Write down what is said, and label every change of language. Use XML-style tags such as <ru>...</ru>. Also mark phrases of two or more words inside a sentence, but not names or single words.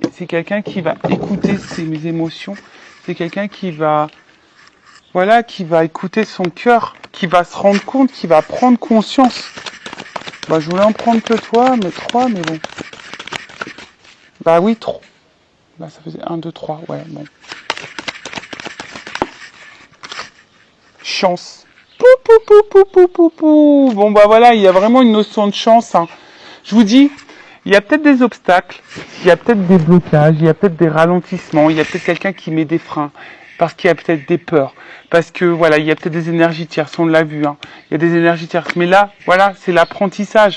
<fr>C'est quelqu'un qui va écouter mes émotions. C'est quelqu'un qui va, voilà, qui va écouter son cœur, qui va se rendre compte, qui va prendre conscience. Bah, je voulais en prendre que toi, mais 3, mais bon. Bah oui, 3. Bah, ça faisait 1, 2, 3, ouais, bon. Chance. Pou, pou, pou, pou, pou, pou, pou. Bon, bah voilà, il y a vraiment une notion de chance, hein. Je vous dis, il y a peut-être des obstacles, il y a peut-être des blocages, il y a peut-être des ralentissements, il y a peut-être quelqu'un qui met des freins, parce qu'il y a peut-être des peurs, parce que voilà, il y a peut-être des énergies tierces, on l'a vu, hein. Il y a des énergies tierces, mais là, voilà, c'est l'apprentissage.</fr>